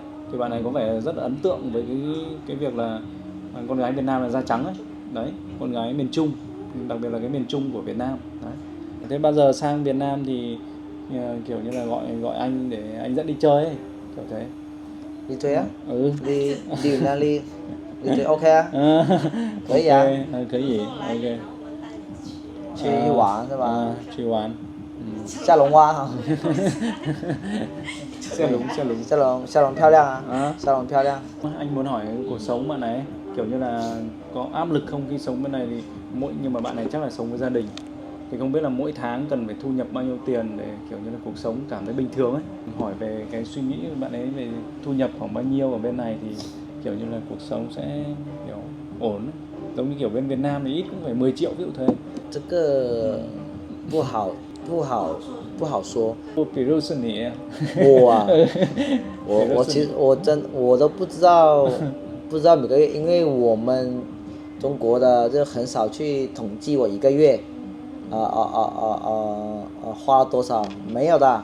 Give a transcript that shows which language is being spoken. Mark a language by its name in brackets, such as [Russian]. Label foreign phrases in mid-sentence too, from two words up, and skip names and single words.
[Vietnamese] Thì bạn ấy có vẻ rất là ấn tượng với cái việc là con gái Việt Nam là da trắng ấy. Đấy, con gái miền Trung, đặc biệt là cái miền Trung của Việt Nam. Đấy. Thế bao giờ sang Việt Nam thì kiểu như là gọi anh để anh dẫn đi chơi ấy, kiểu thế. Đi chơi á? Đi Việt Nam đi chơi ok á? [Chinese] 可以啊，可以 OK。去玩是吧？去玩。下龙湾哈。下龙漂亮啊。下龙漂亮。 [Vietnamese] Anh muốn hỏi cuộc sống bạn này kiểu như là có áp lực không khi sống bên này thì nhưng mà bạn này chắc là sống với gia đình. Thì không biết là mỗi tháng cần phải thu nhập bao nhiêu tiền để kiểu như là cuộc sống cảm thấy bình thường ấy. Hỏi về cái suy nghĩ của bạn ấy về thu nhập khoảng bao nhiêu ở bên này thì kiểu như là cuộc sống sẽ kiểu ổn ấy. Giống như kiểu bên Việt Nam thì ít cũng phải 10 triệu ví dụ thế. [Chinese] 这个不好说。比如是你。我啊，我其实我都不知道每个月，因为我们中国的就很少去统计我一个月花了多少，没有的。